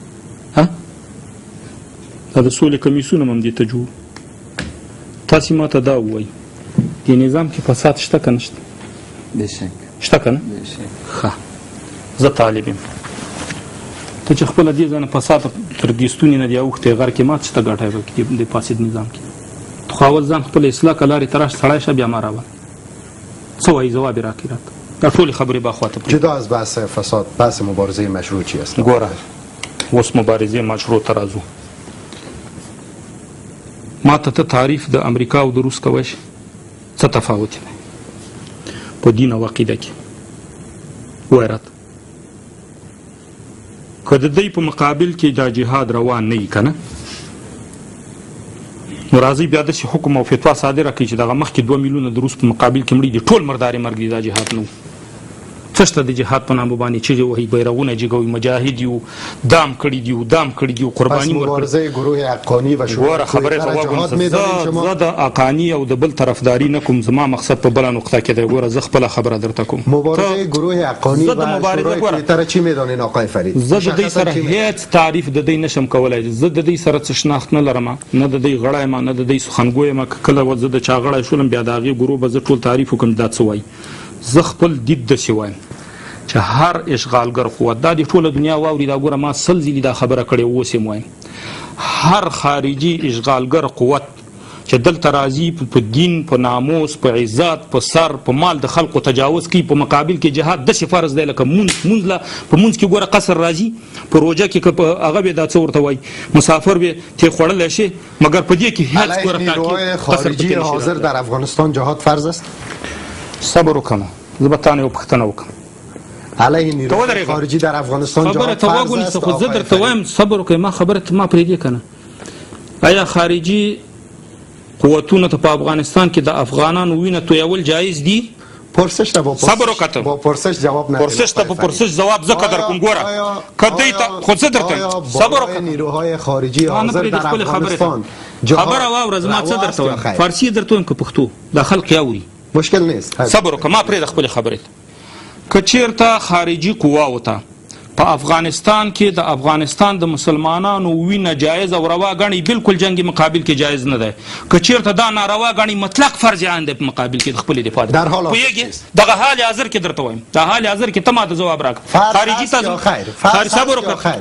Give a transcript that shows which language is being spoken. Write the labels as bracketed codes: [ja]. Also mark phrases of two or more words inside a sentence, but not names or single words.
[ps] دا د سولې کمیسیون هم همدې ته جوړ تاسې ما ته دا ووایي دې نظام کې فساد شته که نشته شته که نه ښه زه طالب یم ته چې خپله دې ځانه فساد تر دې ستوني نه دې اوښتی غر کې مات شته ګټه یې پکې د فاسد نظام کې ته خو اول ځان خپله اصلاح که لارې ته راشه سړی شه بیا ما راوله څه وایي ځواب یې راکړي راته دا ټولې خبرې به خواته [fa] جدا از بحث فساد بحث مبارزه مشروع چی است؟ [ps] ګوره اوس مبارزې مشروع ته راځو ما ته تعریف د امریکا او د روس کوی شي څه تفاوت دی په دین او عقیده کې وایه راته که د دوی په مقابل کې دا جهاد روان نه وي که نه نو راځئ بیا داسې حکم او فتوا صادره کړي چې دغه مخکې 2 میلیونه د روس په مقابل کې مړي دي ټول مردارې مرګ دي دا جهاد نه و څه شته د جهاد په نامه باندې چغې وهي بیرغونه جګوي مجاهد یو دام کړي دي قرباني [fa] مبارزه گروه حقانی و شما [ps] ګوره خبرې ته غوږ ونیسه زه د حقاني او د بل طرفداري نه کوم زما مقصد په بله نقطه کې دی ګوره زه خپله خبره درته کوم [fa] مبارزه گروه حقانی و شورای کلیتر چی میدانین آقای فرید [ps] زه د دوی سره هیڅ تعریف د دوی نشم کولی زه د دوی سره څه شناخت نه لرم نه د دوی غړی یم نه د دوی سخنګوی یم که کله زه د چا غړی شولم بیا د هغې ګروه به زه ټول تعریف وکړم دا څه وایي زه خپل دید داسې وایم چې هر اشغالګر قوت دا د ټوله دنیا واوري دا ګوره ما 100 ځلې دا خبره کړې اوس یې وایم هر خارجي اشغالګر قوت چې دلته راځي په دین په ناموس په عزت په سر په مال د خلکو تجاوز کوي په مقابل کې جهاد داسې فرض دی لکه مونځ په مونځ کې ګوره قصر راځي په روژه کې هغه به دا څه ورته وایي مسافر به تې خوړلی شي مګر په دې کې هېڅ ګوره [fa] نیروهای خارجي حاضر در افغانستان جهاد فرض است [ps] صبر وکړه زه به تا نه یو پوښتنه وکړم [fa] علیه نیروهای خارجی در افغانستان جهاد فرض است [ps] خو زه درته وایم صبر وکړئ ما خبره ته ما پرېږدې که نه آیا خارجي قوتونو ته په افغانستان کې د افغانانو وینه تویول جایز دي پرسش ته صبر وکړه [fa] با پرسش جواب نه [ps] پرسش ته په پرسش جواب ځکه در کوم ګوره که دوی ته خو څه درته صبر وکړه [fa] نیروهای خارجي حاضر در افغانستان [ps] خبره واوره زما څه درته وایم فارسي درته وایم که پښتو دا خلق یې اوري [fa] مشکل نیست [ps] صبر وکړه ما پرېږده خپلې خبرې که چېرته خارجي قواو ته په افغانستان کې د افغانستان د مسلمانانو وینه جایز او روا ګڼي بالکل جنګي مقابل کې جایز نه دی که چېرته دا ناروا ګڼي مطلق فرض عین دی په مقابل کې د خپلې دفاع پوهېږې دغه حال حاضر کې درته وایم دا حال حاضر کې ته ما ته ځواب راکړه خارجي ته صبر وکړه